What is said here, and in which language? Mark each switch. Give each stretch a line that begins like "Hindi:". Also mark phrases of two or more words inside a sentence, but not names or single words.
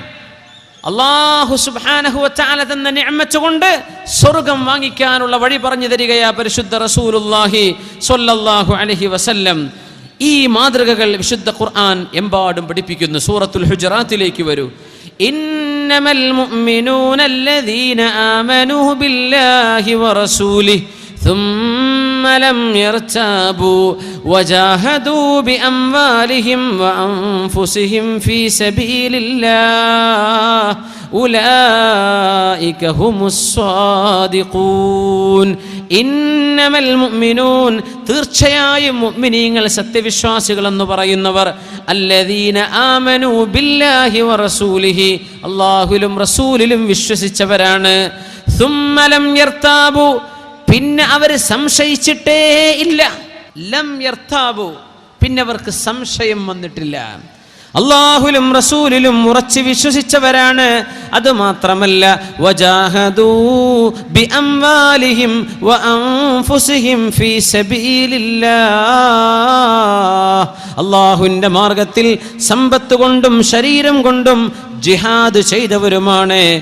Malayalam: അല്ലാഹു
Arabic: سبحانه وتعالى
Malayalam: തന്ന നിഅമത്ത് കൊണ്ട് സ്വർഗ്ഗം വാങ്ങിക്കാനുള്ള വഴി പറഞ്ഞു തരികയാ പരിശുദ്ധ
Arabic: رسول الله صلى الله عليه وسلم.
Malayalam: ഈ മാതൃകകൾ വിശുദ്ധ ഖുർആൻ എമ്പാടും പഠിപ്പിക്കുന്നു. സൂറത്തുൽ ഹുജറാത്തിലേക്ക് വരൂ.
Arabic: إنما المؤمنون الذين آمنوا بالله ورسوله ثم لم يرتابوا وجاهدوا بأموالهم وأنفسهم في سبيل الله أولئك هم الصادقون. إنما المؤمنون,
Malayalam: തീർച്ചയായും മുഅ്മിനീങ്ങൾ സത്യവിശ്വാസികൾ എന്ന് പറയുന്നവർ,
Arabic: الذين آمنوا بالله ورسوله,
Malayalam: അല്ലാഹുവിലും റസൂലിലും വിശ്വസിച്ചവരാണ്.
Arabic: ثم لم يرتابوا,
Malayalam: പിന്നെ അവർ സംശയിച്ചിട്ടേ ഇല്ല.
Arabic: لم يرتابوا,
Malayalam: പിന്നെ അവർക്ക് സംശയം വന്നിട്ടില്ല. അല്ലാഹുവിലും റസൂലിലും ഉറച്ചു വിശ്വസിച്ചവരാണ്. അതുമാത്രമല്ല,
Arabic: وجاهدوا بأموالهم وأنفسهم في سبيل الله,
Malayalam: അല്ലാഹുവിന്റെ മാർഗത്തിൽ സമ്പത്ത് കൊണ്ടും ശരീരം കൊണ്ടും ജിഹാദ് ചെയ്തവരുമാണ്.